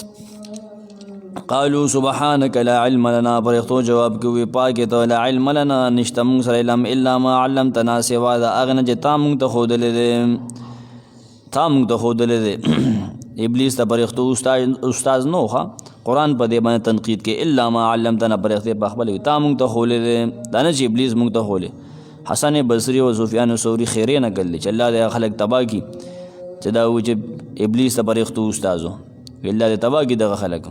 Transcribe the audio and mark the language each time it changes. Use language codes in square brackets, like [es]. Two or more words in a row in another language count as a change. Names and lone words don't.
[ar] قالوا سبحانك لا علم لنا، [ps] فرښتو جواب کوي پاکه ته [ar] لا علم لنا [ps] نشته موږ سره علم [ar] الا ما علمتنا [ps] سوا دا هغه نه چې تا موږ ته ښودلی دی ابلیس ته فرښتو استاذ نو ښه قرآن په دې باندې تنقید کې [ar] الا ما علمتنا [ps] فرښتې په خپله وي تا موږ ته ښولی دی، دا نه چې ابلیس موږ ته ښولی۔ حسن بصری او سفیان ثوری خیرې نه کړلی چې الله دې خلک تباه کړي چې دا و چې ابلیس ته فرښتو استاذ و، الله دې تباه کړي دغه خلک۔